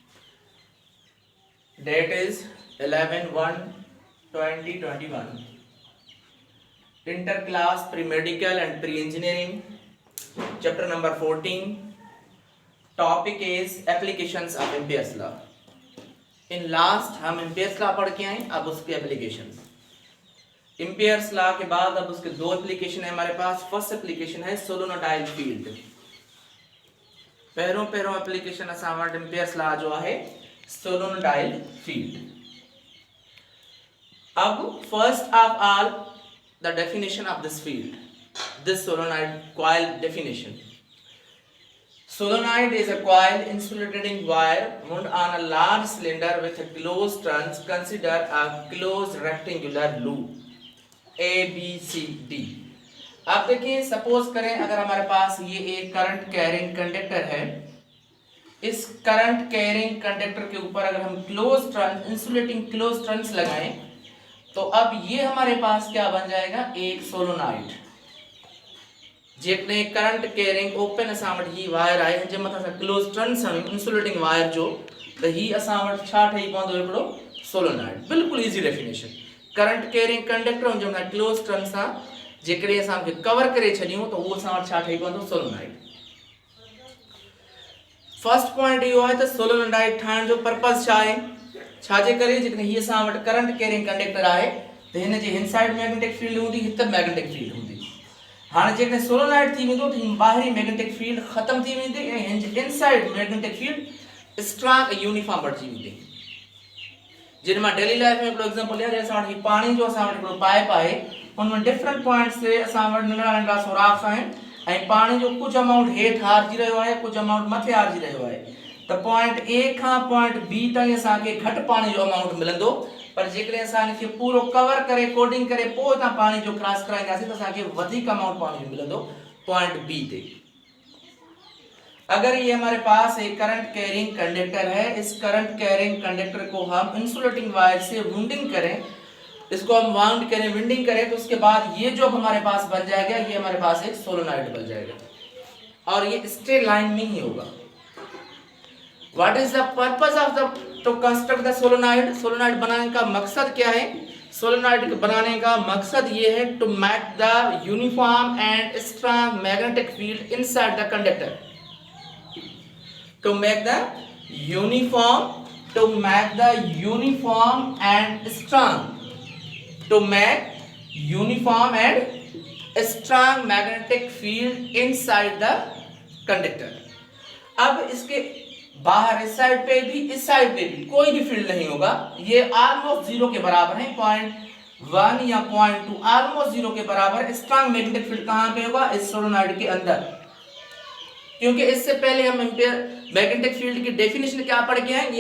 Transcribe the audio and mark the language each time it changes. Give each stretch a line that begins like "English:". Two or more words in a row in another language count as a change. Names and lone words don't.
English: Date is 11/1/2021. Interclass pre-medical and pre-engineering. Chapter number 14. Topic is applications of Ampere's law. In last
Hindi: हम Ampere's law पढ़ के आए, अब उसके applications. Ampere's law के बाद अब उसके दो application है हमारे पास.
English: First application है solenoidal field.
Sindhi: पहिरों एप्लीकेशन असां वटि एम्पियर्स लॉ जो आहे
English: solenoidal field. अब first of all the definition of this field, this solenoid coil definition. Solenoid is a coil insulating wire wound on a large cylinder with a closed trans. Consider a closed rectangular loop A B C D.
Hindi: आप देखिए, सपोज करें अगर हमारे पास ये एक
English: current carrying conductor
Hindi: है, इस
English: current carrying conductor
Hindi: के ऊपर अगर हम
English: close trans insulating close trans
Hindi: लगाएं तो अब ये हमारे पास क्या बन जाएगा, एक सोलेनोइड जेकने
English: current carrying open
Sindhi: असां वटि ही वायर आहे जे मथा
English: close trans insulating wire
Sindhi: जो त ही असां वटि छा ठही पवंदो, हिकिड़ो सोलेनोइड. बिल्कुल
English: easy definition. current carrying conductor
Sindhi: जे मथा
English: close trans
Sindhi: सां जेकॾहिं असां कवर करे छॾियूं त उहो असां वटि छा ठही पवंदो, सोलेनोइड.
English: first point
Sindhi: इहो आहे त सोलेनोइड ठाहिण जो पर्पस छा आहे, छाजे करे, जेकॾहिं हीअ असां वटि
English: current carrying conductor
Sindhi: आहे त हिन जे हिन साइड
English: magnetic field
Sindhi: हूंदी, हिते
English: magnetic field
Sindhi: हूंदी. हाणे जेकॾहिं सोलेनोइड थी वेंदो त ॿाहिरी
English: magnetic field
Sindhi: ख़तम थी वेंदी ऐं हिन जे
English: inside magnetic field strong
Sindhi: ऐं यूनिफॉर्म बणिजी वेंदी. जिन मां
English: daily life
Sindhi: में हिकिड़ो एग्जांपल ॾियां, असां वटि पाणी जो असां वटि हिकिड़ो पाइप आहे, उनमें
English: different points
Sindhi: ते असां वटि नंढा सुराख आहिनि ऐं पाणी जो कुझु अमाउंट हेठि हारजी रहियो आहे, कुझु अमाउंट मथे हारजी रहियो आहे. त
English: point A
Sindhi: खां
English: point B
Sindhi: ताईं असांखे घटि पाणी जो अमाउंट मिलंदो, पर जेकॾहिं असां हिनखे पूरो कवर करे कोडिंग करे पोइ हितां पाणी जो क्रॉस कराईंदासीं त असांखे वधीक अमाउंट पाणी जो मिलंदो
English: point B
Sindhi: ते.
Hindi: अगर ये हमारे पास एक
English: current carrying conductor
Hindi: है, इस
English: current carrying conductor
Hindi: को हम
English: insulating wire
Hindi: से वाउंडिंग करें, इसको हम वाउंड करें, विंडिंग करें, तो उसके बाद ये जो हमारे पास बन जाएगा, ये हमारे पास एक सोलेनोइड बन जाएगा और ये
English: straight line
Hindi: में ही होगा.
English: what is the purpose of the to construct the solenoid.
Hindi: सोलेनोइड बनाने का मकसद क्या है, सोलेनोइड बनाने का मकसद ये है
English: to make the uniform and strong magnetic field inside the conductor. To make the uniform and strong magnetic field inside the conductor.
Hindi: अब इसके बाहर इस साइड पे भी इस साइड पे भी कोई भी फील्ड नहीं होगा, ये
English: almost zero
Hindi: के बराबर है. 0.1 या 0.2
English: almost zero
Hindi: के बराबर.
English: strong magnetic field
Hindi: कहाँ पे होगा, इस सोलेनोइड के अंदर, क्योंकि इससे पहले हम एम्पियर
English: magnetic field
Hindi: की डेफिनेशन क्या पढ़ के हैं.